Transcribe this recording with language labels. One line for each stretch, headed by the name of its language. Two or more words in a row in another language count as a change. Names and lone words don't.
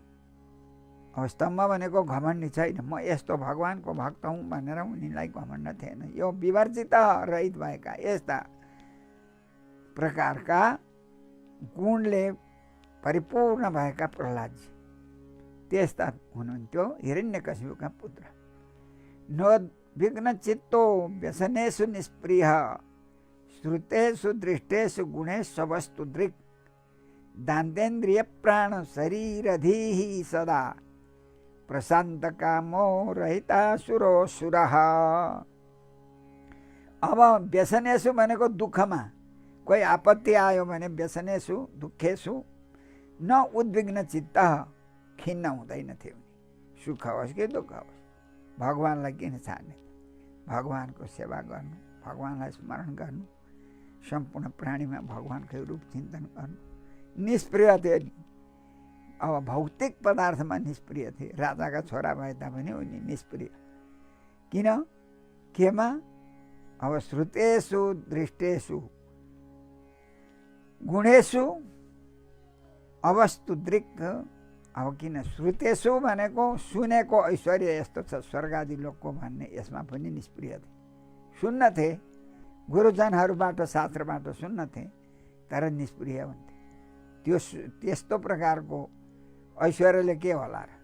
Nepali: अब स्तम्भ भनेको घमण्डी छैन, म यस्तो भगवानको भक्त हुँ भनेर उनीलाई घमण्ड थिएन। यो विवर्जित रहित भएका यस्ता प्रकारका गुणले परिपूर्ण भएका प्रहलादजी त्यस्ता हुनुहुन्थ्यो। हिरण्यकशिपुका पुत्र।
Sanskrit: नोद्विग्न चित्तो व्यसनेषु निष्प्रिय, श्रुतेषु दृष्टेषु गुणेषु वस्तु दृक्, दान्तेन्द्रिय प्राण शरीरधीः सदा, प्रशान्त कामो रहिता सुरो सुरः।
Nepali: अब व्यसनेषु भनेको दुःखमा, कोही आपत्ति आयो भने
Sanskrit: व्यसनेषु दुःखेषु न उद्विग्न चित्त,
Nepali: खिन्न हुँदैन थियो। सुख होस् कि दुःख होस् भगवानलाई किन छाड्ने, भगवानको सेवा गर्नु, भगवानलाई स्मरण गर्नु, सम्पूर्ण प्राणीमा भगवानकै रूप चिन्तन गर्नु। निष्प्रिय थिए नि, अब भौतिक पदार्थमा निष्प्रिय थिए। राजाका छोरा भए तापनि उनी निष्प्रिय। किन? केमा?
Sanskrit: अब श्रुतेषु दृष्टेषु गुणेषु अवस्तु दृक्।
Nepali: अब किन श्रुतेषु भनेको सुनेको ऐश्वर्य यस्तो छ स्वर्गादि लोकको भन्ने, यसमा पनि निष्प्रिय थिए। सुन्नथे, गुरुजनहरूबाट शास्त्रबाट सुन्नथे, तर निष्प्रिय हुन्थे। त्यो त्यस्तो प्रकारको ऐश्वर्यले के होला र।